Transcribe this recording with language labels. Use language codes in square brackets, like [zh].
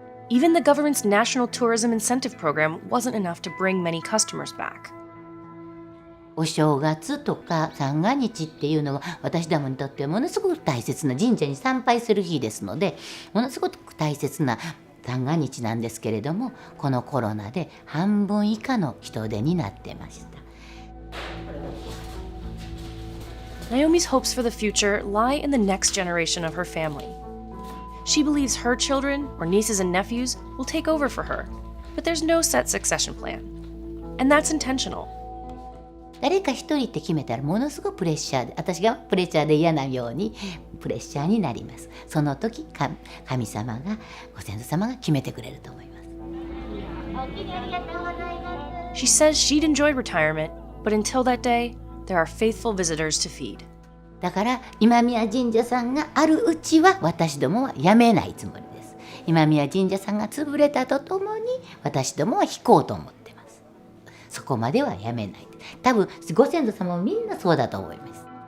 [en] Even the government's National Tourism Incentive Program wasn't enough to bring many customers back. [ja] お正月とか三が日っていうのは私どもにとってはものすごく大切な、神社に参拝する日ですので、ものすごく大切な三が日なんですけれども、このコロナで半分以下の人手になってました。 [en] Naomi's hopes for the future lie in the next generation of her family. She believes her children, or nieces and nephews, will take over for her, but there's no set succession plan. And that's intentional. [ja] 誰か一人って決めたらものすごくプレッシャーで、私がプレッシャーで嫌なようにプレッシャーになります。その時神様が、ご先祖様が決めてくれると思います。 [en] She says she'd enjoy retirement, but until that day, there are faithful visitors to feed. [ja] だから今宮神社さんがあるうちは私どもは辞めないつもりです。今宮神社さんが潰れたとともに私どもは引こうと思ってます。そこまでは辞めない。多分ご先祖様もみんなそうだと思います。